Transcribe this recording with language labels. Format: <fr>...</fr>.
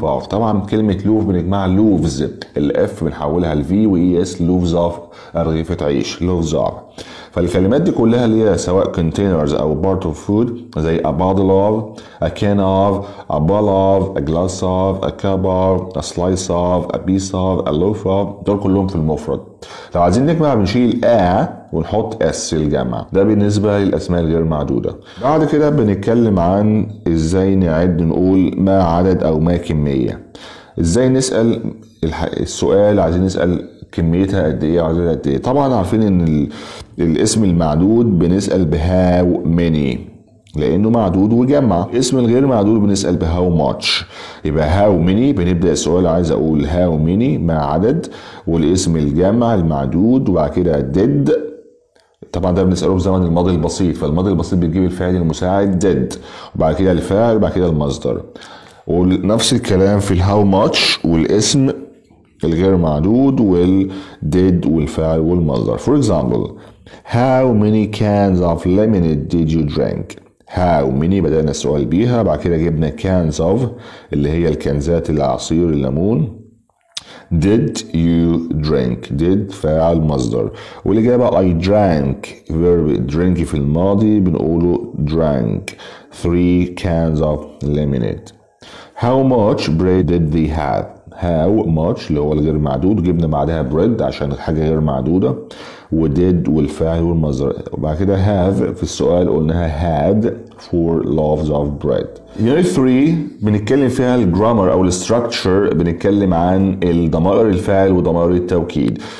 <ar>طبعا كلمة لوف بنجمعها لوفز الاف بنحولها لفي واي اس لوفز اوف رغيفة عيش لوفز اوف. فالكلمات دي كلها اللي هي سواء containers او part of food زي</ar> <en>a bottle of, a can of, a ball of, a glass of, a cup of, a slice of, a piece of, a loaf of</en> <ar>دول كلهم في المفرد. لو عايزين نجمع بنشيل ونحط اس الجمع. ده بالنسبة للأسماء الغير معدودة. بعد كده بنتكلم عن ازاي نعد نقول ما عدد او ما كمية. ازاي نسأل السؤال عايزين نسأل كميتها قد ايه وعددها قد ايه. طبعا عارفين ان الاسم المعدود بنسأل بهاو ماني لانه معدود وجمع. اسم الغير معدود بنسأل بهاو ماتش. يبقى هاو ماني بنبدأ السؤال عايز اقول هاو ماني ما عدد والاسم الجمع المعدود وبعد كده ديد. طبعا ده بنسأله في زمن الماضي البسيط فالماضي البسيط بتجيب الفاعل المساعد ديد وبعد كده الفاعل وبعد كده المصدر. ونفس الكلام في الهاو ماتش والاسم الغير معدود والديد والفاعل والمصدر.</ar> <en>For example, how many cans of lemonade did you drink?</en> <ar>how many بدأنا السؤال بيها بعد كده جبنا cans of اللي هي الكنزات العصير الليمون.</ar> <en>did you drink did</en> <ar>فاعل مصدر. والإجابة</ar> <en>I drank verb drink</en> <ar>في الماضي بنقوله</ar> <en>drank 3 cans of lemonade. how much bread did they have? how much</en> <ar>اللي هو الغير معدود جبنا بعدها bread عشان حاجة غير معدودة وديد والفاعل والمصدر. وبعد كده</ar> <en>have</en> <ar>في السؤال قلناها</ar> <en>had 4 loaves of bread.</en> <ar>Unit 3 بنتكلم فيها الجرامر او الستراكشر بنتكلم عن الضمائر الفاعل وضمائر التوكيد.</ar>